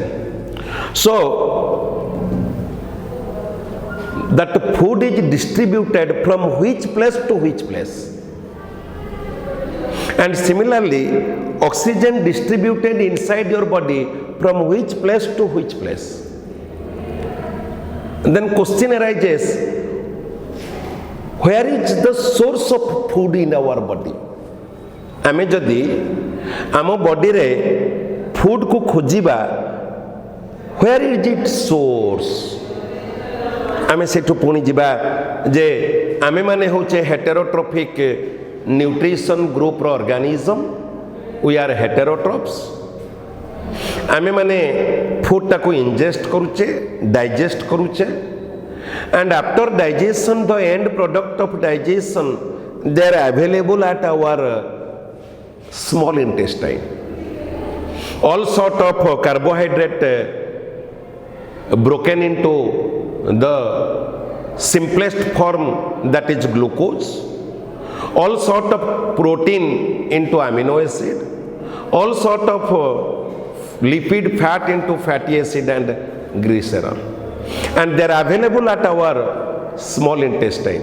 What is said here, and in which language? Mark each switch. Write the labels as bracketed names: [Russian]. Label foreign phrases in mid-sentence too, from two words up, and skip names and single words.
[English] So that food is distributed from which place to which place, and similarly oxygen distributed inside your body from which place to which place. And then question arises, where is the source of food in our body? [Odia] ଆମେ ଯଦି ଆମ ବଡି ରେ ଫୁଡ୍ କୁ ଖୋଜିବା, [English] where is its source? [Odia] ଆମେ ସେଠୁ ପୁଣି ଯିବା ଯେ ଆମେ ମାନେ ହେଉଛେ [English] heterotrophic nutrition group [Odia] ର ଅର୍ଗାନିଜମ୍, [English] we are heterotrophs. [Odia] ଆମେ ମାନେ ଫୁଡ୍ ଟାକୁ ଇଞ୍ଜେଷ୍ଟ କରୁଛେ ଡାଇଜେଷ୍ଟ କରୁଛେ [English] and after digestion the end product of digestion they are available at our small intestine. All sort of carbohydrate broken into the simplest form, that is glucose, all sort of protein into amino acid, all sort of lipid fat into fatty acid and glycerol, and they are available at our small intestine.